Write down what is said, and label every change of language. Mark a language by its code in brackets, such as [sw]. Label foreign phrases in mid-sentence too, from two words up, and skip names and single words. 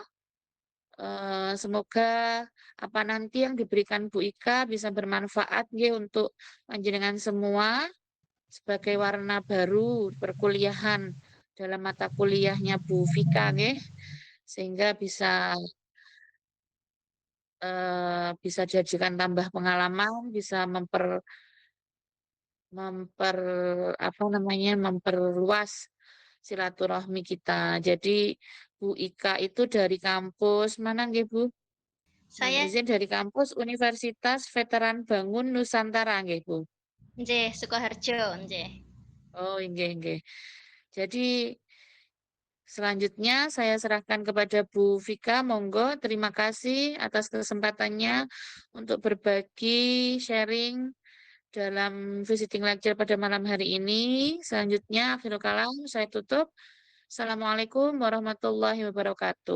[id] Semoga apa nanti yang diberikan Bu Ika bisa bermanfaat nggih untuk panjenengan semua sebagai warna baru perkuliahan dalam mata kuliahnya Bu Vika nggih, sehingga bisa dijadikan tambah pengalaman, bisa memper apa namanya memperluas silaturahmi kita. Jadi Bu Ika itu dari kampus mana nggih Bu? Mohon Saya izin dari kampus Universitas Veteran Bangun Nusantara nggih Bu. [jv] nggih Sukoharjo nggih. Oh nggih nggih. [id] Jadi selanjutnya saya serahkan kepada Bu Vika, monggo. Terima kasih atas kesempatannya untuk berbagi sharing dalam [en] visiting lecture [id] pada malam hari ini. Selanjutnya, [ar] آخر الكلام, [id] saya tutup. [ar] السلام عليكم ورحمة الله وبركاته.